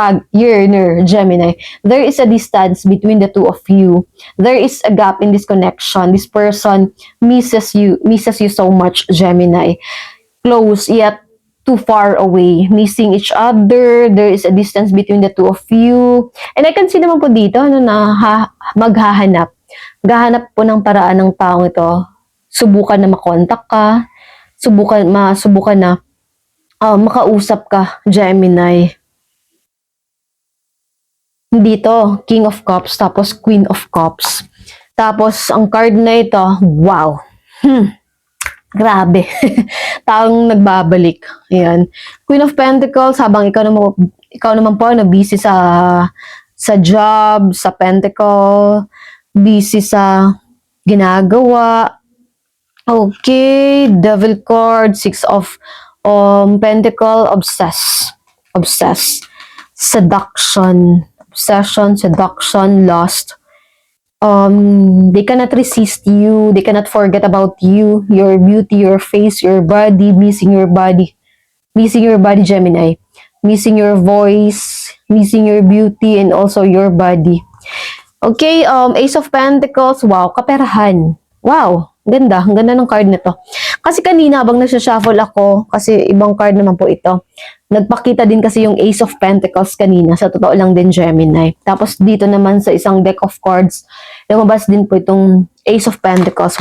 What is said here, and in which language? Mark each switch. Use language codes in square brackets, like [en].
[en] #yearner, Gemini. There is a distance between the two of you. There is a gap in this connection. This person misses you so much, Gemini. Close yet too far away, missing each other. There is a distance between the two of you. And I can see [tl] naman po dito, maghahanap. Gahanap po ng paraan ng taong ito. Subukan na makontak ka. Subukan na makausap ka, Gemini. Dito, King of Cups, tapos Queen of Cups. Tapos, ang card na ito, wow. Grabe. Taong nagbabalik. Ayan. Queen of Pentacles, habang ikaw naman po, busy sa job, sa Pentacle, busy sa ginagawa. [en] Okay, Devil card, 6 of Pentacle, obsessed, seduction, obsession, seduction, lust. They cannot resist you, they cannot forget about you, your beauty, your face, your body, missing your body, Gemini, missing your voice, missing your beauty, and also your body. [tl] Okay, Ace of Pentacles, wow, kaperahan. Wow, ganda, ang ganda ng card nito. Kasi kanina, habang nagsashuffle ako, kasi ibang card naman po ito, nagpakita din kasi yung Ace of Pentacles kanina, sa totoo lang din, Gemini. Tapos dito naman sa isang deck of cards, lumabas din po itong Ace of Pentacles.